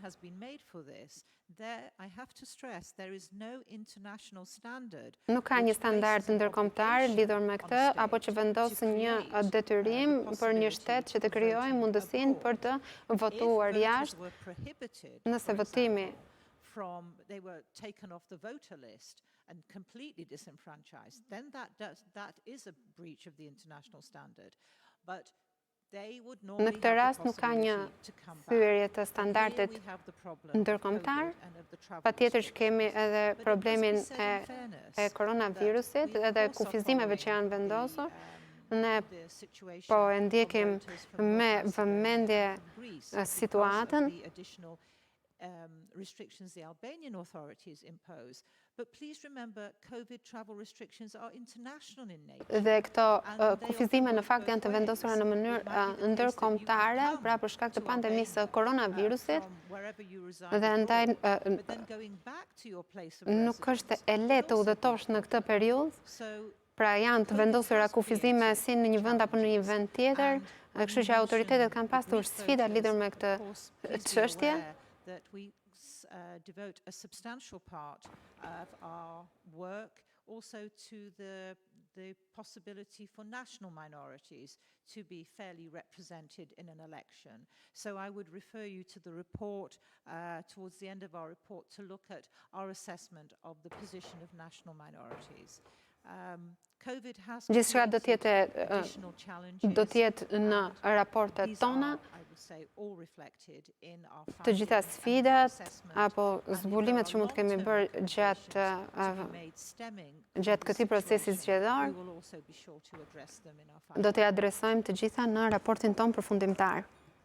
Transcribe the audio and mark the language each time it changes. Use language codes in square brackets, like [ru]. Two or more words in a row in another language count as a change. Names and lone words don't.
[sq] Nuk ka një standard ndërkombëtar lidhur me këtë, apo që vendos një detyrim për një shtet që të krijojë mundësinë për të votuar jashtë, nëse votimi [en] they were taken off the voter list and completely disenfranchised, then that is a breach of the international standard. But [sq] Në këtë rast nuk ka një thyerje të standardet ndërkombëtar, patjetër që kemi edhe problemin e koronavirusit edhe kufizimeve që janë vendosur. Ne po e ndjekim me vëmendje situatën. [en] Restrictions the Albanian authorities impose. But please remember, COVID travel restrictions are international in nature. [sq] Dhe këto kufizime në fakt janë të vendosura në mënyrë ndërkombëtare, pra për shkak të pandemisë së koronavirusit. Dhe ndaj nuk është e lehtë të udhëtosh në këtë periudhë. Pra janë të vendosura kufizime si në një vend apo në një vend tjetër, kështu që autoritetet kanë pasur sfida lidhur me këtë çështje. [en] That we devote a substantial part of our work also to the possibility for national minorities to be fairly represented in an election. So I would refer you to the report, towards the end of our report, to look at our assessment of the position of national minorities. [sq] Gjithçka do të jetë në raportet tona, të gjitha sfidat apo zbulimet që mund të kemi bërë gjatë këtij procesi zgjedhor, do t'i adresojmë të gjitha në raportin ton përfundimtar.